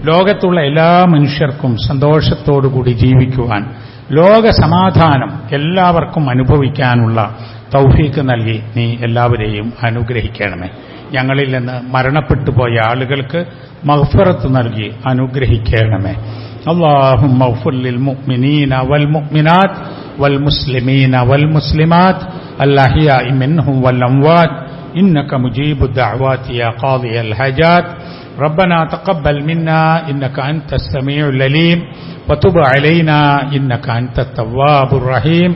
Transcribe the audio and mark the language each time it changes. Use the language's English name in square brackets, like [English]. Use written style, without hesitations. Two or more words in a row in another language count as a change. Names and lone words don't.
[Malayalam] ലോകത്തുള്ള എല്ലാ മനുഷ്യർക്കും സന്തോഷത്തോടുകൂടി ജീവിക്കുവാൻ, ലോക സമാധാനം എല്ലാവർക്കും അനുഭവിക്കാനുള്ള തൗഫീക്ക് നൽകി നീ എല്ലാവരെയും അനുഗ്രഹിക്കണമേ. ഞങ്ങളിൽ നിന്ന് മരണപ്പെട്ടു പോയ ആളുകൾക്ക് മഗ്ഫിറത്ത് നൽകി അനുഗ്രഹിക്കണമേ. [Arabic] اللهم اغفر للمؤمنين والمؤمنات والمسلمين والمسلمات الأحياء منهم والأموات إنك مجيب الدعوات يا قاضي الحاجات. ربنا تقبل منا إنك أنت السميع العليم وتب علينا إنك أنت التواب الرحيم.